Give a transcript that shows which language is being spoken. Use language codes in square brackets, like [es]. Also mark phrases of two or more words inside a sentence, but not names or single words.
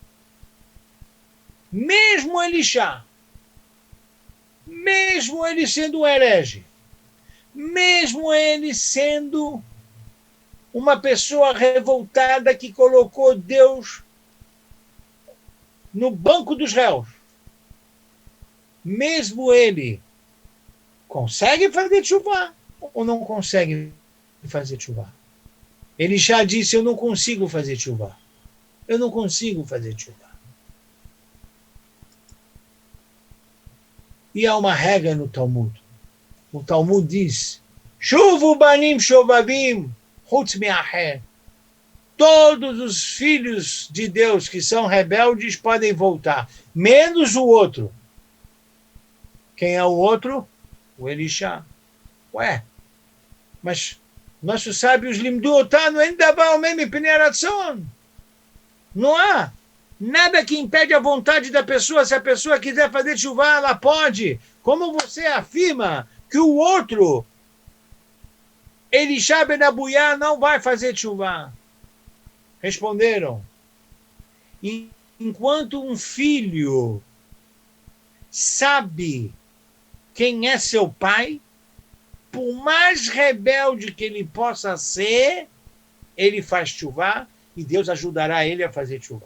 [pt] Mesmo Elishá, mesmo ele sendo um herege, mesmo ele sendo uma pessoa revoltada que colocou Deus no banco dos réus, mesmo ele consegue fazer tshuvá ou não consegue fazer tshuvá? Ele já disse, eu não consigo fazer tshuvá. Eu não consigo fazer tshuvá. E há uma regra no Talmud. O Talmud diz, [he] שובו בנים שובבים חוץ מאחר. [pt] Todos os filhos de Deus que são rebeldes podem voltar, menos o outro. Quem é o outro? O Elishá. Ué, mas nossos sábios [he] למדו אותנו אין דבר מם פני רצון. [pt] Não há nada que impede a vontade da pessoa. Se a pessoa quiser fazer tshuvá, ela pode. Como você afirma que o outro, Elishá ben Abuyá, não vai fazer tshuvá? Responderam, enquanto um filho sabe quem é seu pai, por mais rebelde que ele possa ser, ele faz tshuvá e Deus ajudará ele a fazer tshuvá.